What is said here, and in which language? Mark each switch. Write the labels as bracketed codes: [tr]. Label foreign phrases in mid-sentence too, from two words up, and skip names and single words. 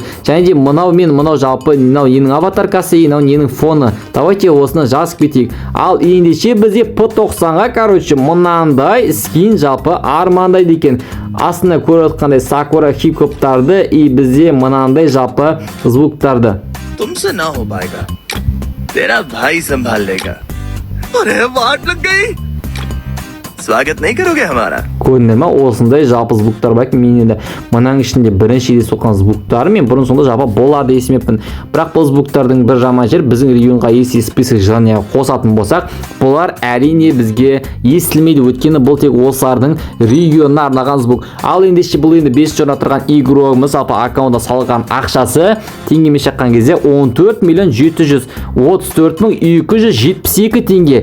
[kk] Және де мынау мен мынау жалпы мынау ненің аватаркасы, мынау ненің фоны. Давайте осыны жазып кетейік. Ал ендеше бізде P90-ға, короче, мынандай скин жалпы армандайды екен. Астында көріп отқандай Sakura хип-хоптарды и бізде мынандай жалпы звуктарды. [hi] तुमसे ना हो पाएगा, तेरा भाई संभाल लेगा। अरे वाट लग गई, स्वागत नहीं करोगे हमारा? [kk] Көрінді ма? Осындай жалпы звуктар бар екен. Мен енді мынаның ішінде бірінші соққан звуктары мен бұрын сонда жалпы болады есімеппін. Бірақ бұл звуктардың бір жаман жері, біздің регионға ести [ru] список желания [kk] қосатын болсақ, бұлар әрине бізге естілмейді. Өйткені бұл тек осылардың регионына арналған звук. Ал ендеше бұл енді 5 орында тұрған игрогымыз жалпы аккаунтта салған ақшасы теңгемен шаққан кезде 14 миллион 734 мың 272 теңге.